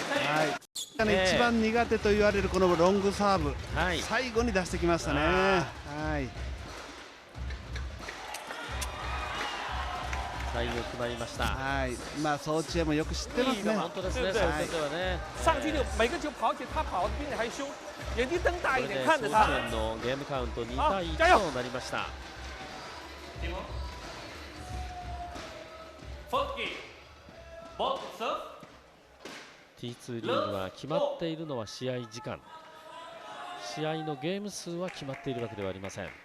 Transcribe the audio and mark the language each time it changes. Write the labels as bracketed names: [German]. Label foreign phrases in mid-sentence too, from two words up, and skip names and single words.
[Japanese] 一番苦手と言われるこのロングサーブ、最後に出してきましたね。最後決まりました。まあソーチェンもよく知ってますね。本当ですね。そういうことはね。 [Chinese] 上去就每个球跑起，他跑的比你还凶，眼睛瞪大一点看着 [Japanese] ソ [Chinese] 他。 [Japanese] ーチェンのゲームカウント2対1となりました。T2 リーグは決まっているのは試合時間、試合のゲーム数は決まっているわけではありません。